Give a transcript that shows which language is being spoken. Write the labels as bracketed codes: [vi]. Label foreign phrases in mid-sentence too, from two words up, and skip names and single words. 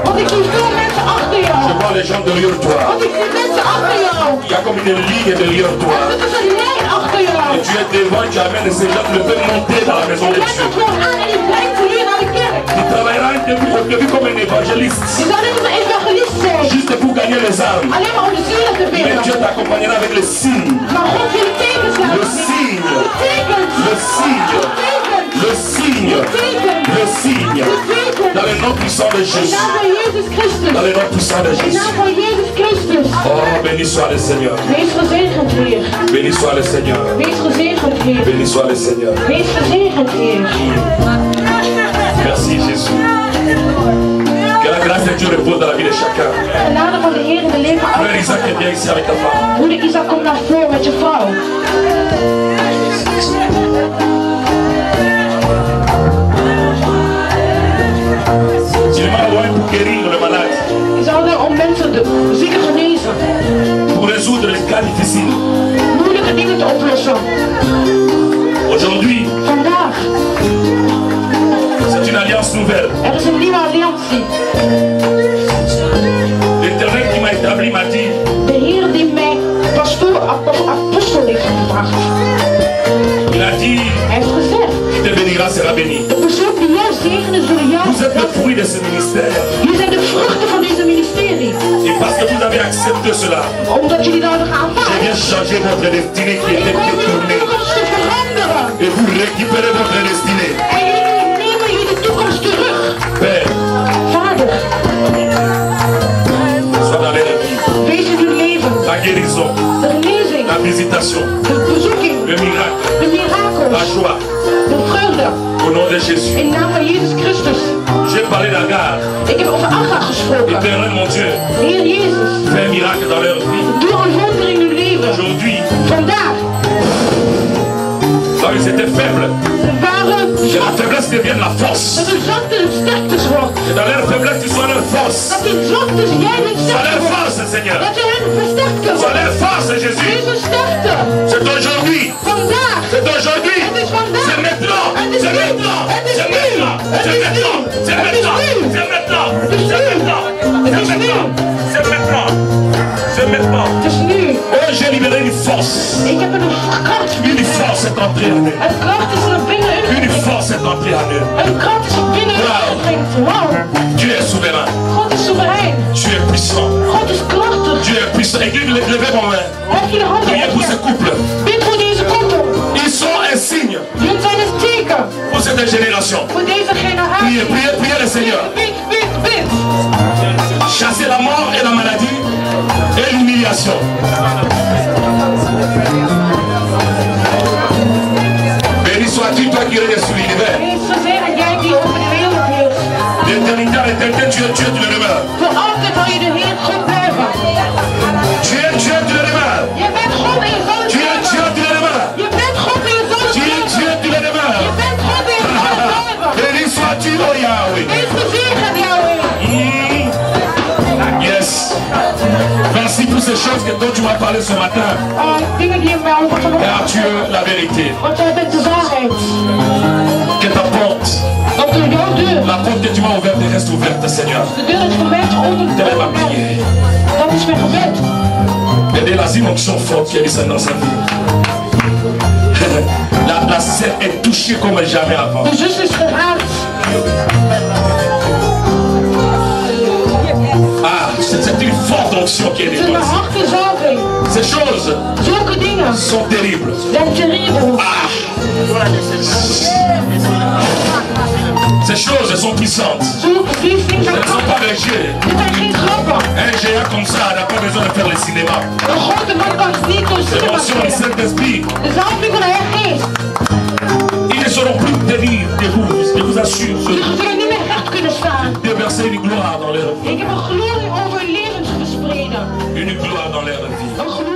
[fr] Je vois les gens derrière toi. Il y a comme une ligne derrière toi. Et tu es devant, tu amènes ces gens, tu les fais monter dans la maison de Dieu. Tu travailleras au début comme un évangéliste. Juste pour gagner les âmes. [nl] binnen. [fr] Dieu t'accompagnera avec le signe. [nl] Maar God wil tekens [fr] Le [nl] laten zien. [fr] signe. [nl] De tekens. [fr] Le signe. Le signe. Le signe. Dans le nom puissant de [nl] In [fr] Jésus. [nl] naam van Jezus Christus. [fr] Dans le nom puissant de [nl] In [fr] Jésus. [nl] naam van Jezus Christus. [fr] Oh, béni soit le Seigneur. [nl] Wees gezegend, Heer. [fr] Béni soit le Seigneur. [nl] Wees gezegend, Heer. [fr] Béni soit le Seigneur. [nl] Wees gezegend, Heer. [fr] Merci Jésus. Que la grâce de Dieu repose dans la vie de chacun. [nl] De genade van de Heer in de leven van [fr] Frère Isaac est bien ici avec ta femme. [nl] Broeder Isaac, kom naar voren met je vrouw. [fr] Tu es mal loin pour guérir le malade. [nl] Je zou er om mensen de zieken genezen. [fr] Pour résoudre les cas difficiles. [nl] Moeilijke dingen te oplossen. [fr] Aujourd'hui, [nl] Vandaag. [fr] c'est une alliance nouvelle. [nl] Er is een nieuwe alliantie. [fr] L'Éternel qui m'a établi m'a dit, [nl] De Heer die mij apostel heeft gevraagd. [fr] il a dit, [nl] Hij heeft gezegd. [fr] qui te bénira sera béni. [nl] De persoon die jou zegenen zullen jou. [fr] Vous êtes le fruit de ce ministère. [nl] Jullie zijn de vruchten van deze ministerie. [fr] Et parce que vous avez accepté cela, [nl] Omdat jullie dat hebben [fr] je [nl] aanvaard. [fr] viens changer votre destinée qui [nl] Ik [fr] était [nl] kom jullie [fr] détournée. [nl] toekomst te veranderen. [fr] Et vous récupérez votre destinée. [nl] En jullie nemen jullie toekomst terug. [fr] Père, [nl] Vader, [fr] sois dans leur vie. [nl] wees in hun leven. [fr] La guérison, [nl] De genezing. [fr] la visitation, [nl] De bezoeking. [fr] le miracle, [nl] De [fr] la [nl] mirakels. [fr] joie. [nl] De vreugde. [fr] Au nom de Jésus. [nl] In naam van Jezus Christus. [fr] J'ai parlé d'Agar. [nl] Ik heb over Agar gesproken. [fr] Éternel mon Dieu, [nl] Heer Jezus, [fr] fais un miracle dans leur vie. [nl] doe een wonder in hun leven. [fr] Aujourd'hui, [nl] Vandaag. [fr] là où ils étaient faibles, [nl] Ze waren [fr] que la [nl] zwak. [fr] faiblesse devienne la force. [nl] Dat hun zwakte hun sterktes wordt. [fr] Que dans leur faiblesse, tu sois leur force. [nl] Dat hun zwaktes jij hun [fr] Sois [nl] sterkte [fr] leur [nl] wordt. [fr] force, Seigneur. [nl] Dat je hen versterken [fr] Sois [nl] wordt. [fr] leur force, Jésus. [nl] Wees hun sterkte. [fr] C'est aujourd'hui. [nl] Vandaag. [fr] C'est aujourd'hui. [nl] Het is vandaag. [fr] C'est maintenant. [nl] Het is [fr] C'est [nl] nu. [fr] maintenant. [nl] Het is [fr] C'est [nl] nu. [fr] maintenant. [nl] Het [fr] C'est [nl] is [fr] maintenant. [nl] nu. [fr] C'est [nl] Het is [fr] maintenant. [nl] nu. [fr] C'est maintenant. [nl] Het is [fr] C'est [nl] nu. [fr] maintenant. [nl] Het [fr] C'est [nl] is nu. [fr] maintenant. C'est maintenant. C'est maintenant. [nl] Het is nu. [fr] Oh, j'ai libéré une force. [nl] Ik heb een kracht. [fr] Une force est entrée en eux. [nl] Een kracht is er binnen [fr] Une [nl] u. [fr] force est entrée en eux. [nl] Een kracht is er binnen u. Wauw. [fr] Dieu est souverain. [nl] God is soeverein. [fr] Tu es puissant. [nl] God is krachtig. [fr] Dieu est puissant. Église, levez vos mains. [nl] Heb je de handen [fr] Priez pour ce [nl] op? [fr] couple. [nl] Bid voor deze koppel. [fr] Ils sont un signe [nl] Jullie zijn een teken [fr] pour cette génération. [nl] voor deze [fr] Priez, [nl] generatie. [fr] priez, priez le Seigneur. [nl] Bid, bid, bid. [fr] Chasser la mort et la maladie et l'humiliation. Béni sois-tu, toi qui règnes sur l'univers. [nl] Wees gezegend jij die over de wereld heerst. [fr] L'éternité en éternité, tu es Dieu, tu le demeures. [nl] Voor altijd zal je de Heer God blijven. [fr] Tu es Dieu, tu le demeures. [nl] Je bent God en je zal het [fr] Tu es Dieu, [nl] blijven. [fr] tu le demeures. [nl] Je bent God en je zal het [fr] Tu es [nl] blijven. [fr] Dieu, tu le demeures. [nl] Je bent God en je zal het blijven. [fr] Béni sois-tu, oh Yahweh. [nl] Wees gezegend, Yahweh. Yes. [fr] Merci pour ces choses dont tu m'as parlé ce matin. [nl] Dingen die je mij over [fr] Car [nl] vanochtend [fr] tu es la vérité. [nl] want jij bent de waarheid. [fr] Que ta porte, [nl] Dat de jouw deur, [fr] la porte que tu m'as ouverte reste ouverte, Seigneur. [nl] de deur is voor mij geopend. [fr] Telle est ma prière. [nl] Dat is mijn gebed. [fr] Et de la onction forte qui est descendue dans sa vie. La sœur est touchée comme jamais avant. [nl] De zus is geraakt. [fr] Ah, c'est une forte onction qui est [nl] Het is een [fr] déposée. [nl] harde zalving. [fr] Ces choses [nl] Zulke dingen [fr] sont terribles. [nl] zijn terrible. [fr] Ah, ces choses sont puissantes. [en] These things [fr] Elles [en] are [fr] ne sont pas légères. [nl] Dit zijn geen grappen. [fr] Un géant comme ça n'a pas besoin de faire le cinéma. [nl] Een grote man kan niet door [fr] C'est [nl] cinema [fr] l'onction du [nl] spelen. [fr] Saint-Esprit. [nl] De zalving van de Heilige Geest. [fr] Ils ne sauront plus tenir debout. Je vous assure. [nl] Ze zullen niet meer recht kunnen staan. [fr] Déverser une gloire dans leur vie. [nl] Ik heb een glorie over hun levens gespreid. [fr] Une gloire dans leur vie. [nl] Een